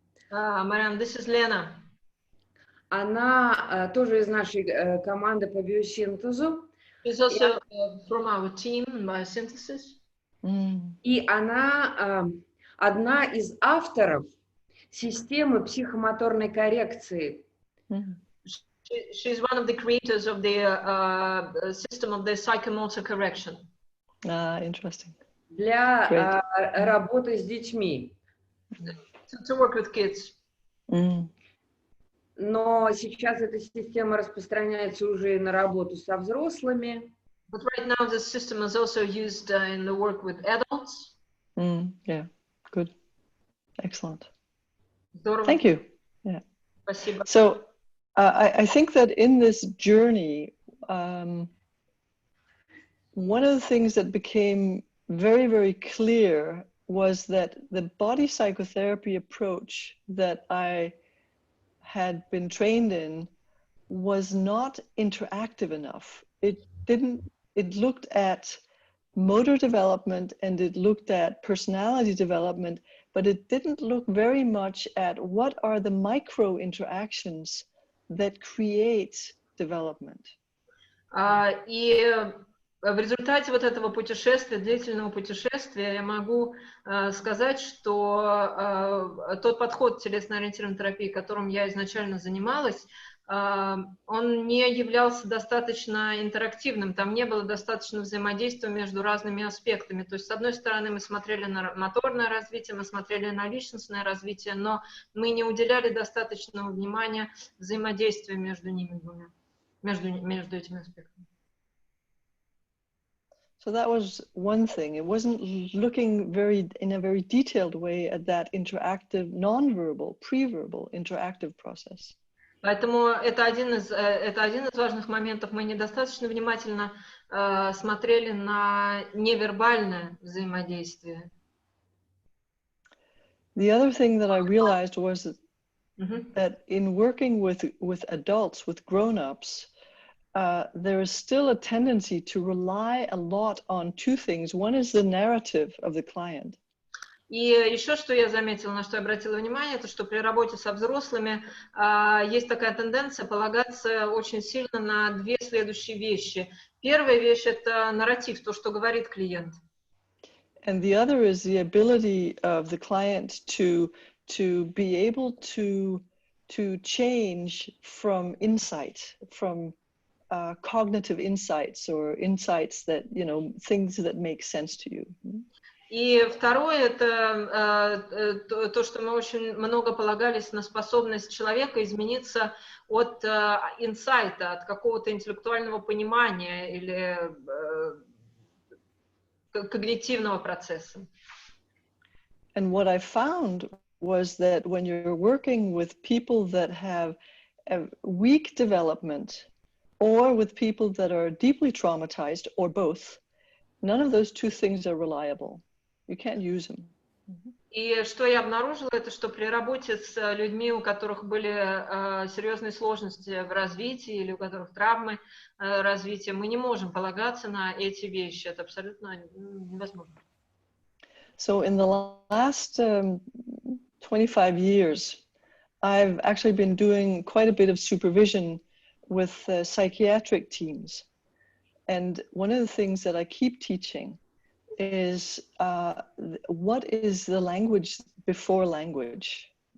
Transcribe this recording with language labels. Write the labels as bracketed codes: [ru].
[en] Марьяна, this is Lena. [ru] Она тоже из нашей команды по биосинтезу. [en] She's also from our team in biosynthesis. [ru] И она одна из авторов системы психомоторной коррекции. [en] She's one of the creators of the system of the psychomotor correction. Interesting. [ru] Для работы с детьми. [en] To work with kids. [ru] Но сейчас эта система распространяется уже и на работу со взрослыми. [en] But right now this system is also used in the work with adults. Yeah, good. Excellent. [ru] Здорово. [en] Thank you. Yeah. [ru] Спасибо. [en] So I think that in this journey, one of the things that became very, very clear was that the body psychotherapy approach that I had been trained in was not interactive enough. It looked at motor development and it looked at personality development, but it didn't look very much at what are the micro interactions that create development. [ru] И в результате вот этого путешествия, длительного путешествия, я могу сказать, что тот подход телесно-ориентированной терапии, которым я изначально занималась, он не являлся достаточно интерактивным, там не было достаточно взаимодействия между разными аспектами. То есть, с одной стороны, мы смотрели на моторное развитие, мы смотрели на личностное развитие, но мы не уделяли достаточного внимания взаимодействию между ними двумя, между этими аспектами. [en] So that was one thing. It wasn't looking in a very detailed way at that interactive, non-verbal, pre-verbal interactive process. [ru] Поэтому это один из важных моментов. Мы недостаточно внимательно смотрели на невербальное взаимодействие. [en] The other thing that I realized was that in working with adults, with grown-ups, there is still a tendency to rely a lot on two things. One is the narrative of the client. [ru] И еще что я заметила, на что я обратила внимание, это что при работе со взрослыми есть такая тенденция полагаться очень сильно на две следующие вещи. Первая вещь — это нарратив, то, что говорит клиент. [en] And the other is the ability of the client to be able to change from insight, from cognitive insights or insights that, you know, things that make sense to you. [ru] И второе — это то, что мы очень много полагались на способность человека измениться от инсайта, от какого-то интеллектуального понимания или когнитивного процесса. [en] And what I found was that when you're working with people that have a weak development or with people that are deeply traumatized or both, none of those two things are reliable. You can't use them. [ru] И что я обнаружила, это что при работе с людьми, у которых были серьезные сложности в развитии или у которых травмы развития, мы не можем полагаться на эти вещи. Это абсолютно невозможно. [en] So in the last 25 years, I've actually been doing quite a bit of supervision with psychiatric teams. And one of the things that I keep teaching is what is the language before language?